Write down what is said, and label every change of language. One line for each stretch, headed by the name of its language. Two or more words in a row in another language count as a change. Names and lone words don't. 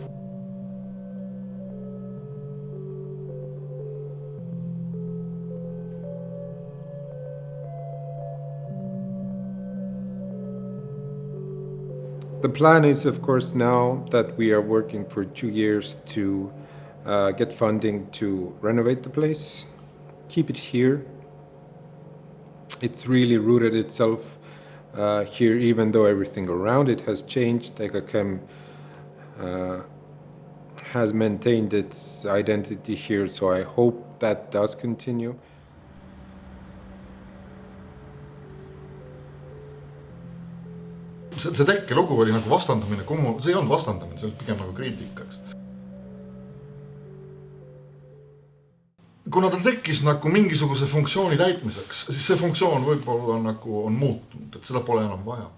English: The plan is, of course, now that we are working for 2 years to get funding to renovate the place, keep it here. It's really rooted itself here, even though everything around it has changed. EKKM has maintained its identity here, so I hope that does continue.
Estonian: see tekkelugu oli vastandamine, see ei olnud vastandamine, see oli pigem kriitika, eks. Kuna ta tekkis mingisuguse funktsiooni täitmiseks, siis see funktsioon võib-olla on muutunud, et seda pole enam vaja.